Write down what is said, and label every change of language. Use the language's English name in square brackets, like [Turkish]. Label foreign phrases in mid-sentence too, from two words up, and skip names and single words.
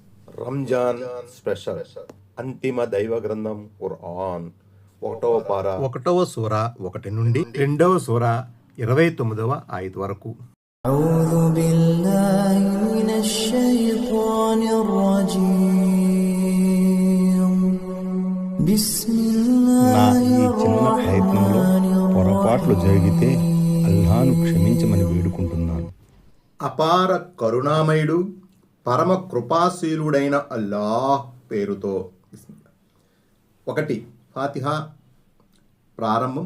[Telugu] రంజాన్ స్పెషల్ అంతిమ దైవ గ్రంథం ఖురాన్ 1వ పార 1వ సూర 1 నుండి 2వ సూర 29వ ఆయత్ వరకు. [Arabic] أعوذ بالله من الشيطان الرجيم بسم నా الله [Telugu] ఈ చిన్న ప్రయత్నంలో పొరపాట్లు జరిగితే అల్లాహ్ను క్షమించమని వేడుకుంటున్నాను. అపార కరుణామయుడు పరమ కృపాశీలుడైన అల్లాహ్ పేరుతో. 1 ఫాతిహా ప్రారంభం.